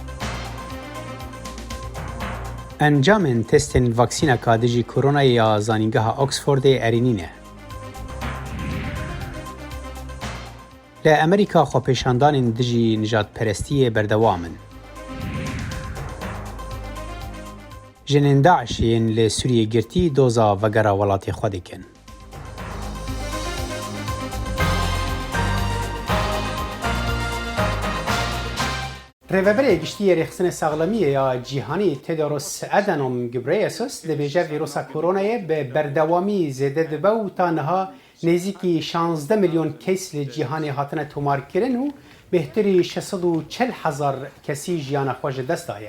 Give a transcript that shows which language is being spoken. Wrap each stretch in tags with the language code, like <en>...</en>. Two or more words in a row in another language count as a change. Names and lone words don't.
<ku>ئەنجامین تستین ڤاکسینەکە دژی کۆرۆنای زانینگەها ئۆکسفۆردێ ئەرینینە. لە ئەمریکا خۆپیشاندانین دژی نژادپەرستیە بەردەوامن. ژنên داعشên li Sûriyê girtî doza vegera welatê xwe dikin. Rêveberê giştiyê rêxistinê saxlemiyê ya cîhanî Tedros Adhanom Ghebreyesus dibêje vîrusa koronayê bi berdewamî zêde dibe û ta niha nêzîkî 16 milyon kes li cîhanê hatine tomarkirin û bêhtirî 640,000 kesî jiyana xwe ji dest daye.</ku>